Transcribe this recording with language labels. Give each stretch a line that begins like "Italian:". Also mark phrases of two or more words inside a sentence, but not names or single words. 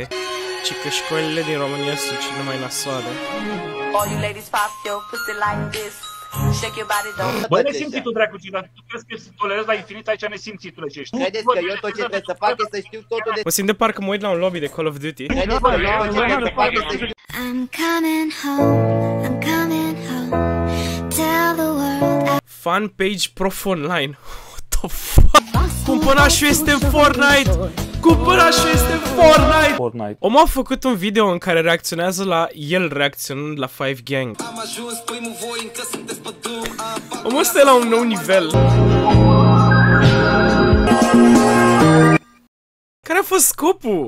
Romanian: Ce că școlile din România sunt cele mai nasoale. Băi, nesimțitul, dracu, dar tu crezi că să tolerezi la infinit aici nesimțitule ce ești? Credeți că eu tot ce trebuie să fac e să știu totul de... Mă simt de parcă mă uit la un lobby de Call of Duty. Credeți că eu tot ce trebuie să fac e să știu...
English: I'm coming home, I'm coming home. Tell the world Fan page Profu Online. What the fuck?
Romanian: Cumpănașul este în Fortnite! Cumpănașul este în Fortnite! Omul a făcut un video în care reacționează la el reacționând la Five Gang. Omul ăsta e la un nou nivel. Care a fost scopul?